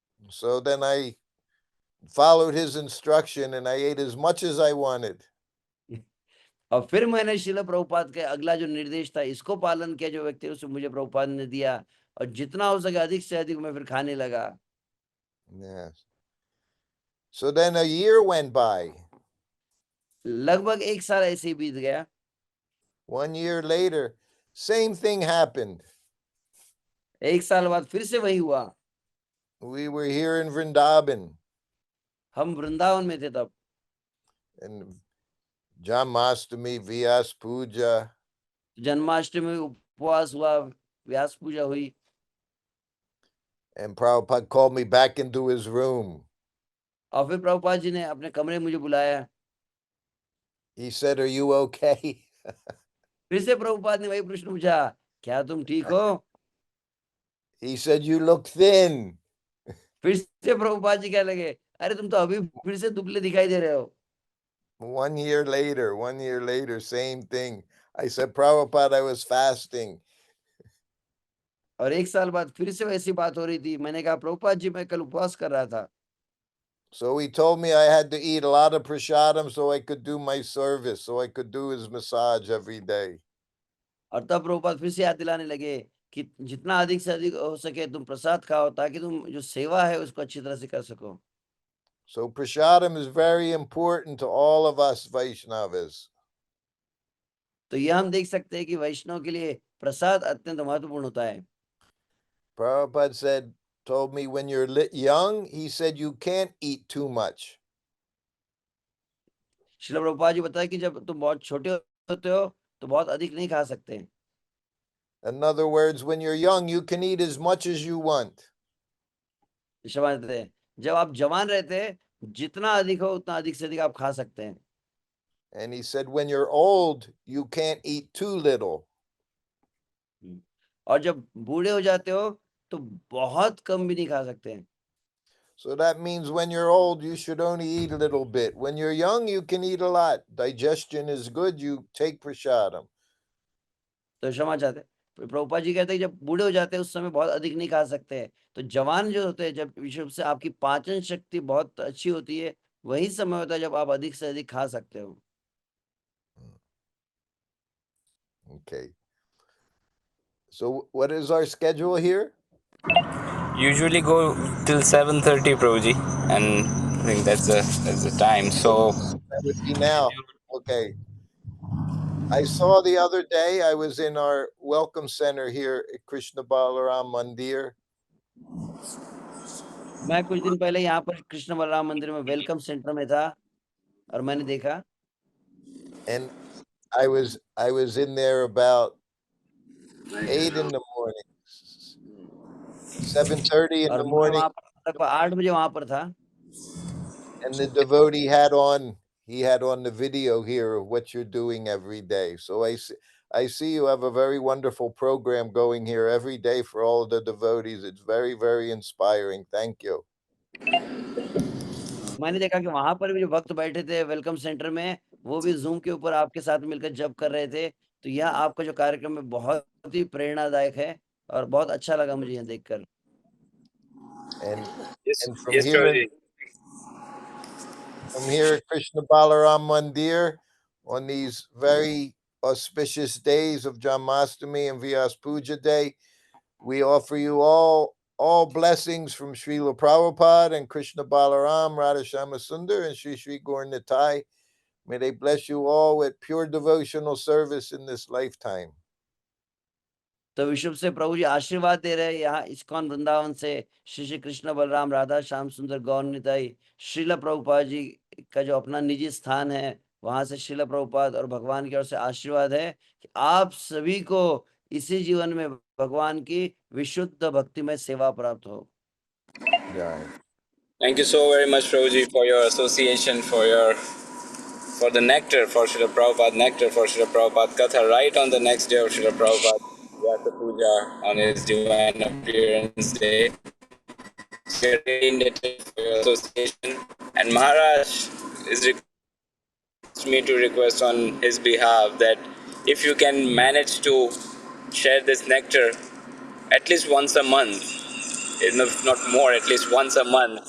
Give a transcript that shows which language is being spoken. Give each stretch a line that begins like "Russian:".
English: So then I followed his instruction and I ate as much as I wanted.
Hindi: और फिर मैंने श्रील प्रभुपाद के अगला जो निर्देश था इसको पालन किया, जो व्यक्ति उसे मुझे प्रभुपाद ने दिया, और जितना हो सके अधिक से अधिक मैं फिर खाने लगा।
English: Yes. So then a year went by.
Hindi: लगभग 1 साल ऐसे ही बीत गया।
English: 1 year later, same thing happened.
Hindi: 1 साल बाद फिर से वही हुआ।
English: We were here in Vrindavan,
Hindi: हम वृंदावन में थे तब।
English: and Janmashtami, Vyas Puja,
Hindi: Janmashtami में उपवास हुआ, व्यास पूजा हुई।
English: and Prabhupada called me back into his room.
Hindi: और फिर प्रभुपाद जी ने अपने कमरे में मुझे बुलाया।
English: He said, "Are you okay?"
Hindi: फिर से प्रभुपाद ने वही प्रश्न पूछा, क्या तुम ठीक हो?
English: He said, "You look thin."
Hindi: फिर से प्रभुपाद जी कहने लगे, अरे तुम तो अभी फिर से दुबले दिखाई दे रहे हो।
English: 1 year later, same thing. I said, "Prabhupada, I was fasting."
Hindi: और 1 साल बाद फिर से वैसी बात हो रही थी। मैंने कहा, प्रभुपाद जी मैं कल उपवास कर रहा था।
English: So he told me I had to eat a lot of prasadam so I could do my service, so I could do his massage every day.
Hindi: और तब प्रभुपाद फिर से याद दिलाने लगे कि जितना अधिक से अधिक हो सके तुम प्रसाद खाओ, ताकि तुम जो सेवा है उसको अच्छी तरह से कर सको।
English: So prasadam is very important to all of us Vaishnavas.
Hindi: तो ये हम देख सकते हैं कि वैष्णव के लिए प्रसाद अत्यंत महत्वपूर्ण होता है।
English: Prabhupada told me when you're young, he said you can't eat too much.
Hindi: Srila Prabhupada ji बताया कि जब तुम बहुत छोटे होते हो तो बहुत अधिक नहीं खा सकते।
English: In other words, when you're young, you can eat as much as you want.
Hindi: क्षमा देते हैं, जब आप जवान रहते हैं जितना अधिक हो उतना अधिक से अधिक आप खा सकते हैं।
English: And he said when you're old, you can't eat too little.
Hindi: और जब बूढ़े हो जाते हो तो बहुत कम भी नहीं खा सकते हैं।
English: So that means when you're old, you should only eat a little bit. When you're young, you can eat a lot. Digestion is good. You take prasadam.
Hindi: तो क्षमा चाहते हैं। प्रभुपाद जी कहते हैं जब बूढ़े हो जाते हैं उस समय बहुत अधिक नहीं खा सकते हैं। तो जवान जो होते हैं, जब विशुद्ध से आपकी पाचन शक्ति बहुत अच्छी होती है, वही समय होता है जब आप अधिक से अधिक खा सकते हो।
English: Okay. So what is our schedule here? Usually go till 7:30, Prabhuji, and I think that's the time. So That would be now. Okay. I saw the other day, I was in our welcome center here at Krishna Balaram Mandir. मैं कुछ दिन पहले यहाँ पर कृष्ण बलराम मंदिर में welcome centre में था और मैंने देखा, And I was in there about 8 in the morning, 7:30 in
Hindi: और
English: the
Hindi: मैं
English: morning,
Hindi: वहाँ पर लगभग 8 बजे वहाँ पर था।
English: and the devotee had on the video here of what you're doing every day. So I see you have a very wonderful program going here every day for all the devotees. It's very, very inspiring. Thank you.
Hindi: मैंने देखा कि वहां पर भी जो भक्त बैठे थे वेलकम सेंटर में, वो भी जूम के ऊपर आपके साथ मिलकर जप कर रहे थे। तो यह आपका जो कार्यक्रम है बहुत ही प्रेरणादायक है और बहुत अच्छा लगा मुझे यह देखकर।
English: And yes, and from yes, here Prabhuji. from here at Krishna Balaram Mandir on these very auspicious days of Janmashtami and Vyas Puja Day, we offer you all blessings from Srila Prabhupada and Krishna Balaram, Radha Shama Sundar, and Sri Sri Gaur Nitai. May they bless you all with pure devotional service in this lifetime.
Hindi: तो विश्व से प्रभु जी आशीर्वाद दे रहे हैं यहाँ ISKCON Vrindavan से। श्री श्री कृष्ण बलराम राधा श्याम सुंदर गौर निताई श्रील प्रभुपाद जी का जो अपना निजी स्थान है, वहां से श्रील प्रभुपाद और भगवान की ओर से आशीर्वाद है कि आप सभी को इसी जीवन में भगवान की विशुद्ध भक्तिमय सेवा प्राप्त हो।
English: Yeah. Thank you so very much, Prabhuji, for your association, for the nectar, for Srila Prabhupada nectar, for Srila Prabhupada Katha, right on the next day of Srila Prabhupada Vyasa Puja on his divine appearance day. We are really indebted for your association. And Maharaj is me to request on his behalf that if you can manage to share this nectar at least once a month, if not more, at least once a month.